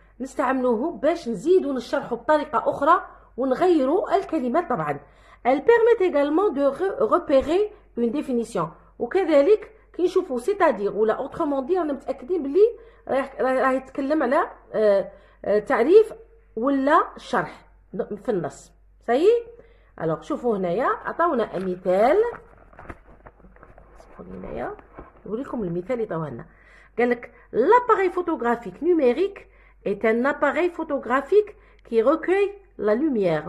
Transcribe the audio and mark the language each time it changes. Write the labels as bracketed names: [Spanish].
[Arabic] نستعملوه باش نزيدو نشرحو بطريقه اخرى ونغيروا الكلمات. طبعا [French] elles permettent également de repérer une définition. [Arabic] وكذلك كي نشوفوا [French] c'est-à-dire [Arabic] ولا [French] autrement dit [Arabic] رانا متاكدين بلي راه يتكلم على تعريف ولا شرح في النص. صحيح. الوغ شوفوا هنايا عطاونا مثال. هنايا نقول لكم المثال اللي عطاوه لنا. قال لك [French] l'appareil photographique numérique est un appareil photographique qui recueille la lumière.